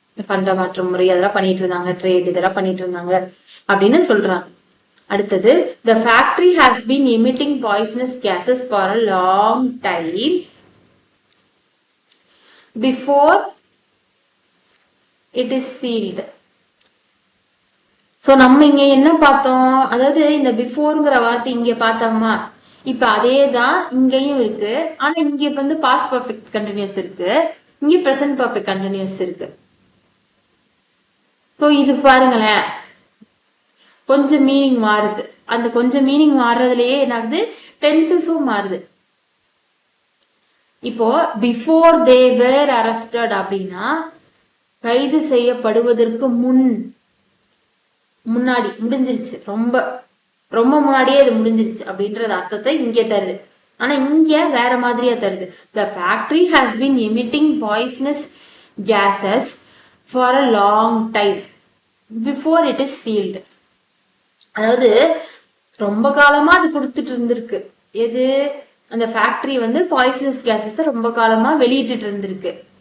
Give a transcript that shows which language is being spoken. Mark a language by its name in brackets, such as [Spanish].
[Tamil] பண்ட மாற்று முறை அதெல்லாம் பண்ணிட்டு இருந்தாங்க, ட்ரேட் இதெல்லாம் பண்ணிட்டு இருந்தாங்க அப்படின்னு சொல்றாங்க. அடுத்தது, [English] the factory has been emitting poisonous gases for a long time before it is sealed. [Tamil] So நம்ம இங்க என்ன பார்த்தோம், அதாவது இந்த பிஃபோர்ங்கிற வார்த்தை இங்க பார்த்தோமா, இப்ப அதே தான் இங்கேயும் இருக்கு. ஆனா இங்க வந்து பாஸ்ட் பர்ஃபெக்ட் கண்டினியூஸ் இருக்கு, இங்க பிரசன்ட் பர்ஃபெக்ட் கண்டினியூஸ் இருக்கு. சோ இது பாருங்களேன், கொஞ்சம் மீனிங் மாறுது. அந்த கொஞ்சம் மீனிங் மாறுறதுலயே என்னாகுது, டென்சஸும் மாறுது. இப்போ [English] before they were arrested [Tamil] அப்படின்னா கைது செய்யப்படுவதற்கு முன்னாடி முடிஞ்சிருச்சு, ரொம்ப ரொம்ப முன்னாடியே இது முடிஞ்சிருச்சு அப்படின்றது அர்த்தத்தை இங்கே தருது. ஆனா இங்க வேற மாதிரியா தருது. [English] The factory has been emitting poisonous gases for a long time before it is sealed. [Tamil] அதாவது ரொம்ப காலமா அது கொடுத்துட்டு இருந்திருக்கு. எது, அந்த ஃபேக்டரி வந்து பாய்சனஸ் கேசஸ் ரொம்ப காலமா வெளியிட்டு இருந்திருக்கு.